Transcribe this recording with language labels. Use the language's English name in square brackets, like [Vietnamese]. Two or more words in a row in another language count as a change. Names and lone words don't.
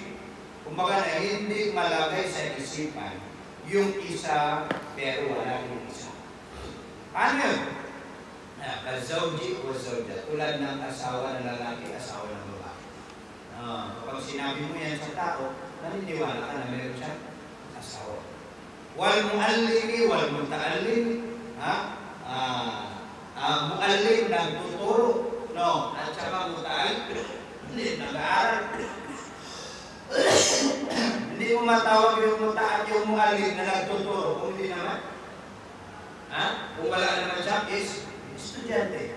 [Filipino] Kumbaga na hindi malagay sa isipan yung isa pero wala yung isa. Paano yun? Ka-zawji o zawja. Tulad ng asawa ng lalaki, asawa ng babae. Kapag sinabi mo yan sa tao, naniniwala ka na meron siya asawa. [Arabic] والمعلم والمتعلم. [Filipino] Muallim nagtuturo, no, at saka muta'allim, hindi, nag-aaral. Hindi mo matawag yung muta'allim, yung muallim na nagtuturo, kung hindi naman. Kung wala naman siya, is estudyante.